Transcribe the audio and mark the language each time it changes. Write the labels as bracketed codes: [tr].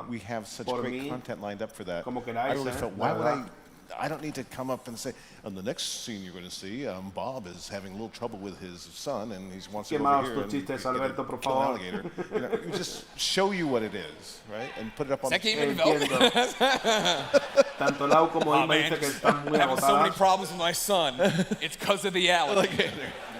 [en] and we have such great content lined up for that. [es] Como queráis, [en] I really felt, why would I don't need to come up and say, on the next scene you're going to see, Bob is having a little trouble with his son and he wants to go over here and kill an alligator. We just show you what it is, right? And put it up on the screen. [es] Tanto Lau como Ima dice que están muy [en] having so many problems with my son. It's because of the alligator.